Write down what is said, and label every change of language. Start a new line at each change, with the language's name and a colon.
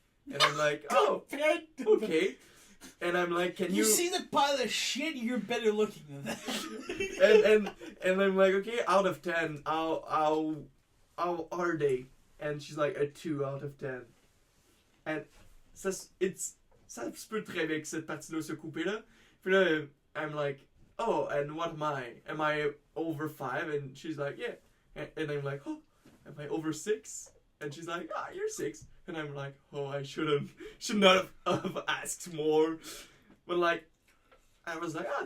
English: And I'm like, oh, okay. And I'm like, can you... You see the pile of shit, you're better looking than that. and I'm like, okay, out of 10, how are they? And she's like, a 2 out of 10. And
French: ça se peut très bien que cette partie-là se coupe là. Puis là,
English: I'm like, oh, and what am I? Am I over 5? And she's like, yeah. And I'm like, oh, am I over 6? And she's like, ah, you're 6. And I'm like, oh, I should not have asked more. But like, I was like, ah,